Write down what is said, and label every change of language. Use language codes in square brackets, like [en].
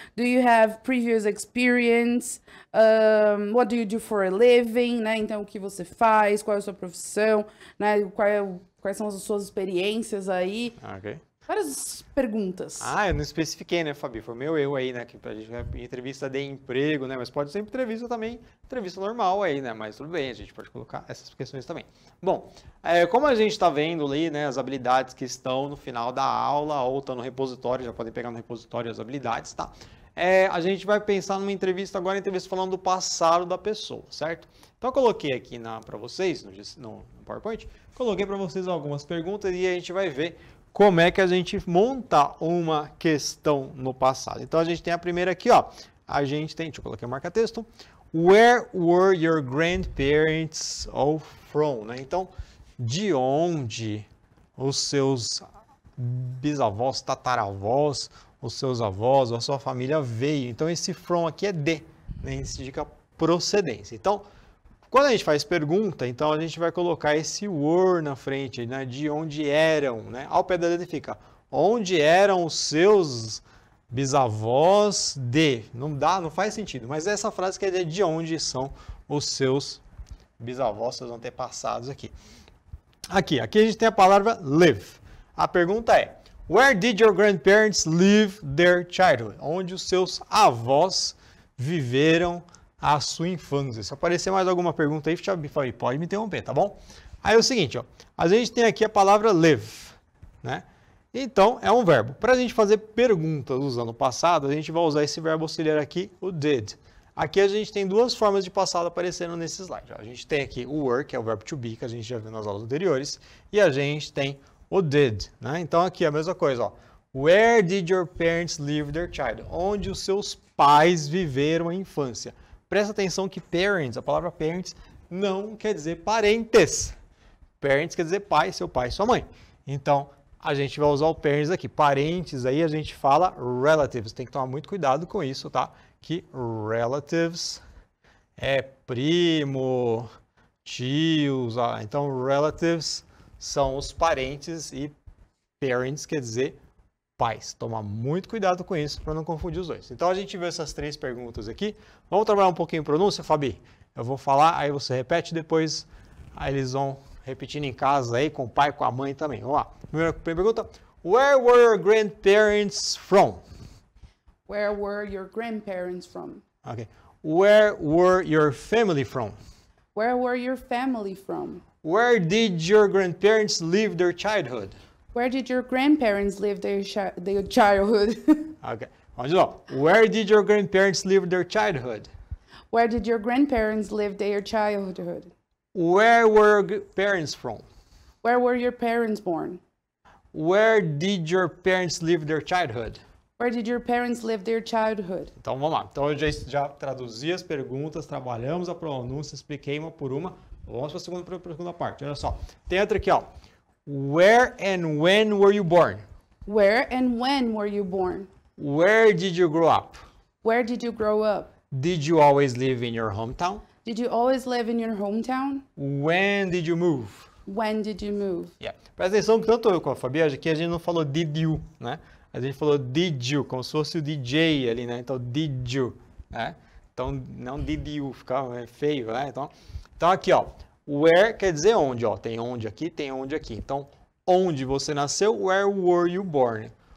[en] Do you have previous experience? What do you do for a living? [pt] Né? Então, o que você faz? Qual é a sua profissão? Né? Quais são as suas experiências aí? Ok. Várias perguntas. Eu não especifiquei, né, Fabi? Foi meu erro aí, né? Que pra gente entrevista de emprego, né? Mas pode ser entrevista também, entrevista normal aí, né? Mas tudo bem, a gente pode colocar essas questões também. Bom, como a gente está vendo ali, né? As habilidades que estão no final da aula ou estão no repositório, já podem pegar no repositório as habilidades, tá? A gente vai pensar numa entrevista agora, entrevista falando do passado da pessoa, certo? Então eu coloquei aqui para vocês, no PowerPoint, coloquei para vocês algumas perguntas e a gente vai ver como é que a gente monta uma questão no passado. Então, a gente tem a primeira aqui, ó. A gente tem, deixa eu colocar o marca-texto. [en] Where were your grandparents all from? [pt] Né? Então, de onde os seus bisavós, tataravós, os seus avós, a sua família veio? Então, esse from aqui é de, né? Isso indica procedência. Então, quando a gente faz pergunta, então a gente vai colocar esse were na frente, né? De onde eram, né? Ao pé da letra fica, onde eram os seus bisavós de. Não faz sentido, mas essa frase quer dizer de onde são os seus bisavós, seus antepassados aqui. Aqui a gente tem a palavra live. A pergunta é, [en] where did your grandparents live their childhood? [pt] Onde os seus avós viveram a sua infância. Se aparecer mais alguma pergunta aí, pode me interromper, tá bom? Aí é o seguinte, ó, a gente tem aqui a palavra live, né? Então, é um verbo. Para a gente fazer perguntas usando o passado, a gente vai usar esse verbo auxiliar aqui, o did. Aqui a gente tem duas formas de passado aparecendo nesse slide. A gente tem aqui o were, que é o verbo to be, que a gente já viu nas aulas anteriores, e a gente tem o did, né? Então, aqui é a mesma coisa, ó. [en] Where did your parents live their childhood? [pt] Onde os seus pais viveram a infância. Presta atenção que parents, a palavra parents, não quer dizer parentes. Parents quer dizer pai, seu pai, sua mãe. Então, a gente vai usar o parents aqui. Parentes aí a gente fala relatives. Tem que tomar muito cuidado com isso, tá? Que relatives é primo, tios. Então, relatives são os parentes e parents quer dizer pais. Toma muito cuidado com isso para não confundir os dois. Então, a gente viu essas 3 perguntas aqui. Vamos trabalhar um pouquinho pronúncia, Fabi? Eu vou falar, aí você repete, depois aí eles vão repetindo em casa aí, com o pai, com a mãe também. Vamos lá. Primeira pergunta. [en] Where were your grandparents from? Where were your grandparents from? Okay. Where were your family from? Where were your family from? Where did your grandparents live their childhood? Where did your grandparents live their childhood? [pt] Okay. Vamos de novo. [en] Where did your grandparents live their childhood? Where did your grandparents live their childhood? Where were your parents from? Where were your parents born? Where did your parents live their childhood? Where did your parents live their childhood? [pt] Então vamos lá. Então eu já traduzi as perguntas, trabalhamos a pronúncia, expliquei uma por uma. Vamos para a segunda parte. Olha só. Tem outra aqui, ó. [en] Where and when were you born? Where and when were you born? Where did you grow up? Where did you grow up? Did you always live in your hometown? Did you always live in your hometown? When did you move? When did you move? Yeah. [pt] Presta atenção que tanto eu como a Fabiana aqui a gente não falou did you, né? A gente falou did you, como se fosse o DJ ali, né? Então, did you, né? Então, não did you, fica feio, né? Então aqui, ó, where quer dizer onde, ó. Tem onde aqui, tem onde aqui. Então, onde você nasceu, [en] where were you born?